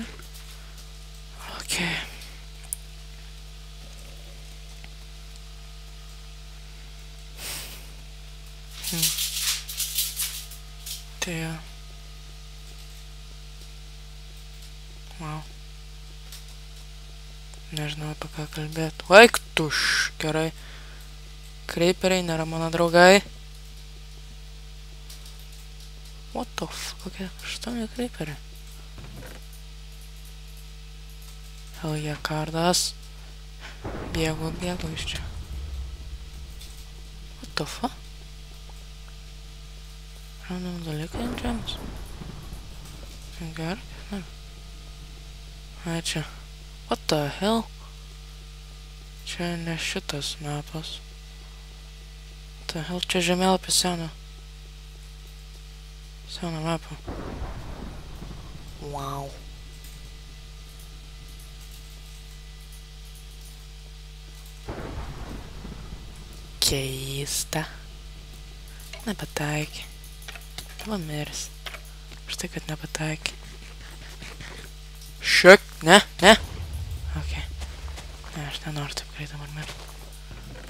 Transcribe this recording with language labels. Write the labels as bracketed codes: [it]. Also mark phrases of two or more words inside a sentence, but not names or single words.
[lt] Ok. Tai jo. Wow. Nežinau apie ką kalbėt. Vaik tuš, gerai. Creeperiai nėra mano draugai. [en] What the fuck, [lt] kokie 8 creeperiai. [en] Hell yeah, kardas. [lt] Bėgu iš čia. [en] What the fuck? [lt] Random dalykai ant žemės. Gerai, ne. Ai čia. [en] What the hell? [lt] Čia ne šitas mapas. [en] What the hell? [lt] Čia žemėlapis seno. Seno mapo. Wow. Keista. Nepataikė. Va miris. Štai kad nepataikė. Šiek, ne. Ok. Ne, aš nenoriu taip greitai man mirti.